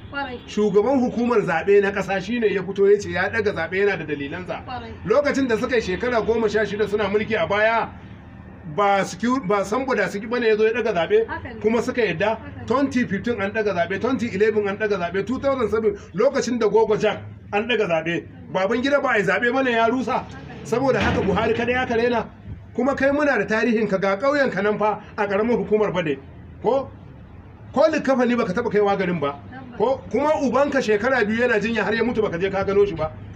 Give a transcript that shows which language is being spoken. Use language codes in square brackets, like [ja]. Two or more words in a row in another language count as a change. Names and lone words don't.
[ha] Kwarai. Shugaban hukumar zaɓe na ƙasa shi ne ya fito ya ce ya ɗaga zaɓe, yana da dalilansa. Kwarai. Lokacin da suka yi shekara goma sha shida suna mulki a baya, ba secu-, ba Sambo da Suki bane ya zo ya ɗaga zaɓe, Haka ne. kuma suka yadda. Haka ne. Twenty fifteen an ɗaga zaɓe, twenty eleven an ɗaga zaɓe, two thousand seven lokacin da Gogo Jack an ɗaga zaɓe. Babangida ba a yi zaɓe bane ya rusa. Saboda haka Buhari kada ya karena. Kuma kai muna da tarihin ka, ga ƙauyen ka nan fa a ƙaramar hukumar Bade. Ko? Ko likafani baka taɓa kaiwa garin ba. Ko? Kuma ubanka shekara biyu yana jinya har ya mutu baka je ka gano shi ba.